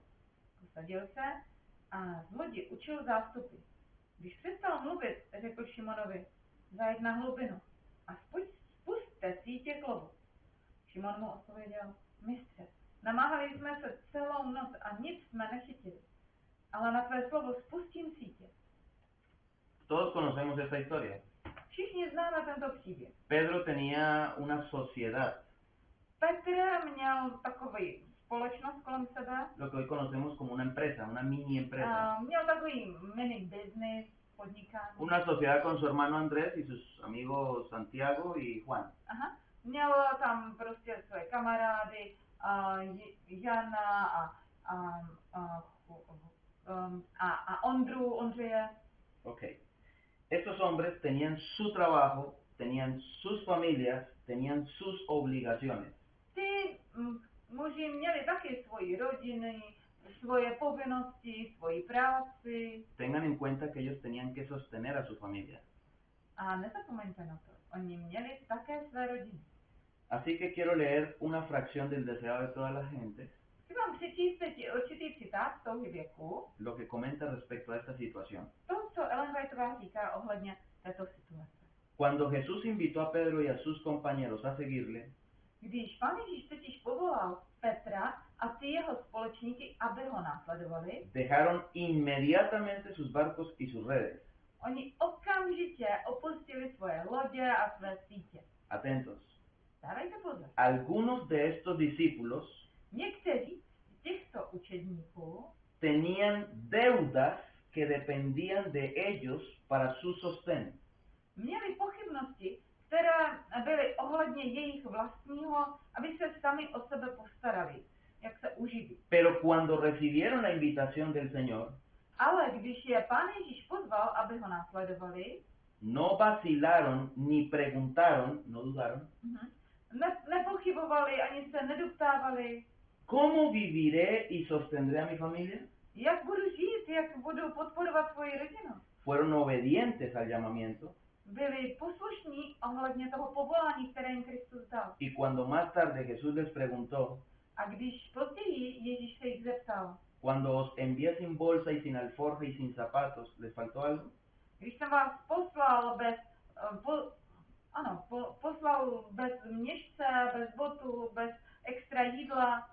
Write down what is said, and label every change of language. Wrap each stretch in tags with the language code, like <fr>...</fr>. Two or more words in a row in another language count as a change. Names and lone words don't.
<cs>Posadil se a z lodi učil zástupy. Když přestal mluvit, řekl Šimonovi, zajď na hlubinu a spusťte sítě k lovu. Šimon mu odpověděl, mistře, namáhali jsme se celou noc a nic jsme nechytili, ale na tvé slovo spustím sítě.</cs> <es>Todos conocemos esta historia.</es> <cs>Všichni známe tento příběh.</cs> <es>Pedro tenía una sociedad.</es> <cs>Petr měl takový společnost kolem sebe.</cs> <es>lo que hoy conocemos como una empresa, una mini empresa.</es> <cs>Měl takový mini business, podnikání.</cs> <es>Una sociedad con su hermano Andrés y sus amigos Santiago y Juan. Aha.</es> <cs>Měl tam prostě své kamarády, Jana a Ondřeje. Ok.</cs> <es>Estos hombres tenían su trabajo, tenían sus familias, tenían sus obligaciones.</es> <cs>Ty muži měli taky svoji rodiny, svoje povinnosti, svoji práci.</cs> <es>Tengan en cuenta que ellos tenían que sostener a su familia.</es> <cs>A nezapomeňte na to, oni měli také své rodiny.</cs> <es>Así que quiero leer una fracción del deseado de toda la gente,</es> <cs>Chci vám přečíst teď určitý citát z touhy věku,</cs> <es>lo que comenta respecto a esta situación.</es> <cs>to, co Ellen Whiteová říká ohledně této situace.</cs> <es>Cuando Jesús invitó a Pedro y a sus compañeros a seguirle,</es> <cs>Když Pán Ježíš totiž povolal Petra a ty jeho společníky, aby ho následovali,</cs> <es>dejaron inmediatamente sus barcos y sus redes.</es> <cs>oni okamžitě opustili svoje lodě a své sítě.</cs> <es>Atentos.</es> <cs>Dávejte pozor.</cs> <es>Algunos de estos discípulos</es> <cs>Někteří z těchto učedníků</cs> <es>tenían deudas que dependían de ellos para su sostén.</es> <cs>měli pochybnosti, které byly ohledně jejich vlastního, aby se sami o sebe postarali, jak se uživí.</cs> <es>Pero cuando recibieron la invitación del Señor,</es> <cs>Ale když je Pán Ježíš pozval, aby ho následovali,</cs> <es>no vacilaron ni preguntaron, no dudaron,</es> <cs>nepochybovali ani se nedoptávali,</cs> <es>¿cómo viviré y sostendré a mi familia?</es> <cs>jak budu žít, jak budu podporovat svoji rodinu.</cs> <es>Fueron obedientes al llamamiento</es> <cs>Byli poslušní ohledně toho povolání, které jim Kristus dal.</cs> <es>y cuando más tarde Jesús les preguntó,</es> <cs>A když později Ježíš se jich zeptal,</cs> <es>cuando os envié sin bolsa y sin alforja y sin zapatos, ¿les faltó algo?</es> <cs>když jsem vás poslal bez, poslal bez měšce, bez botu, bez extra jídla,</cs>